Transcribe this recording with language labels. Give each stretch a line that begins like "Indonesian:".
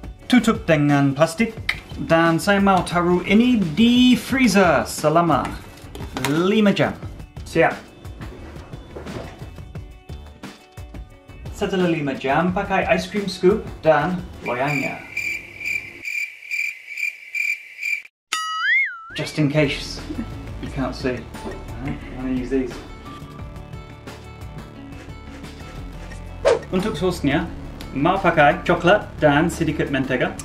Indonesian: Tutup dengan plastik dan saya mau taruh ini di freezer selama 5 jam. Siap. Setelah 5 jam, pakai ice cream scoop dan loyangnya.
English: Just in case you can't see. I'm going to use these.
Indonesian: Untuk sosnya, mau pakai coklat dan sedikit mentega.